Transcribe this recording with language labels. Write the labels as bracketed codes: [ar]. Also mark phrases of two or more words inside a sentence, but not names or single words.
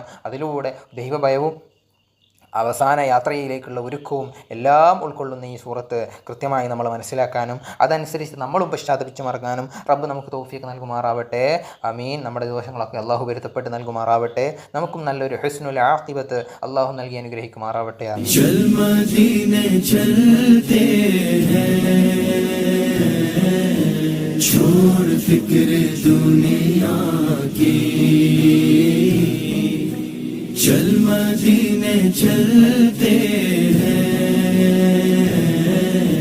[ml] അതിലൂടെ ദൈവഭയവും അവസാന യാത്രയിലേക്കുള്ള ഒരുക്കവും എല്ലാം ഉൾക്കൊള്ളുന്ന ഈ സൂറത്ത് കൃത്യമായി നമ്മൾ മനസ്സിലാക്കാനും അതനുസരിച്ച് നമ്മളും പശ്ചാത്തപിച്ച് മറക്കാനും റബ്ബ് നമുക്ക് തൗഫീഖ് നൽകുമാറാവട്ടെ. ആമീൻ. നമ്മുടെ ദോഷങ്ങളൊക്കെ അള്ളാഹു പൊരുത്തപ്പെട്ട് നൽകുമാറാവട്ടെ. നമുക്കും നല്ലൊരു [ar] حسن العاقبة [ml] അള്ളാഹു നൽകി അനുഗ്രഹിക്കുമാറാവട്ടെ. [hi] छोड़ फिक्र दुनिया की, चल मदीने चलते हैं।